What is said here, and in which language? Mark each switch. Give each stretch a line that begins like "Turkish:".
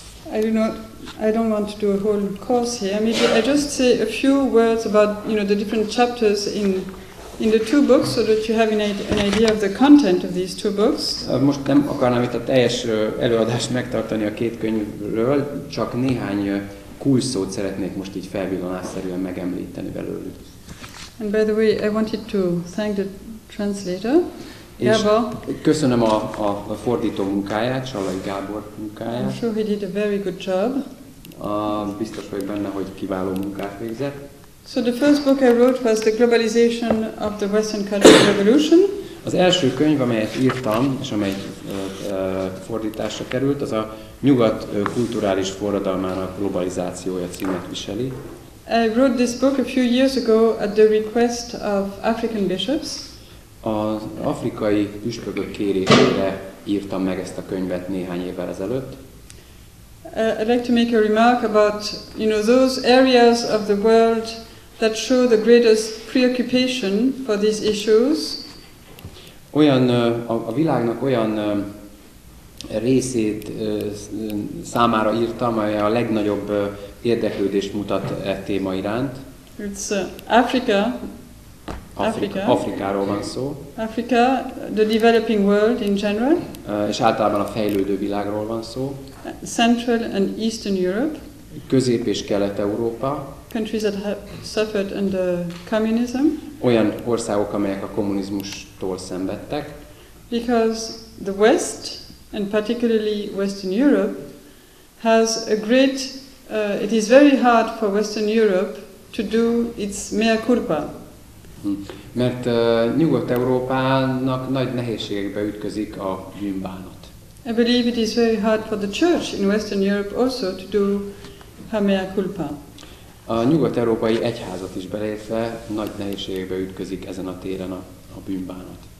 English: I don't want to do a whole course here. Maybe I just say a few words about the different chapters in the two books, so that you have an idea of the content of these two books.
Hungarian: Most nem akarnám itt a teljes előadást megtartani a két könyvről, csak néhány kulcsszót szeretnék most így felvillanásszerűen megemlíteni belőlük.
English: And by the way, I wanted to thank the translator.
Hungarian: Gábor. Köszönöm a fordító munkáját, Sallai Gábor munkáját.
English: I'm sure he did a very good job.
Hungarian: Biztos vagyok benne, hogy kiváló munkát végzett.
English: So the first book I wrote was The Globalization of the Western Cultural Revolution.
Hungarian: Az első könyv, amelyet írtam, és amely fordításra került, az a Nyugat kulturális forradalmának globalizációja címet viseli.
English: I wrote this book a few years ago at the request of African bishops.
Hungarian: Az afrikai püspökök kérésére írtam meg ezt a könyvet néhány évvel ezelőtt.
English: I'd like to make a remark about, those areas of the world that show the greatest preoccupation for these issues.
Hungarian: A világnak olyan részét számára írtam, amely a legnagyobb érdeklődést mutat e téma iránt.
English: It's Africa.
Hungarian: Afrikáról van szó.
English: Africa, the developing world in general.
Hungarian: És általában a fejlődő világról van szó.
English: Central and Eastern Europe.
Hungarian: Közép- és Kelet-Európa.
English: Countries that have suffered under communism.
Hungarian: Olyan országok, amelyek a kommunizmustól szenvedtek.
English: Because the West, and particularly Western Europe, has a great, it is very hard for Western Europe to do its mea culpa.
Hungarian: Mert Nyugat-Európának nagy nehézségekbe ütközik a bűnbánat.
English: I believe it is very hard for the church in Western Europe also to do her mea culpa.
Hungarian: A nyugat-európai egyházat is beleértve nagy nehézségekbe ütközik ezen a téren a bűnbánat.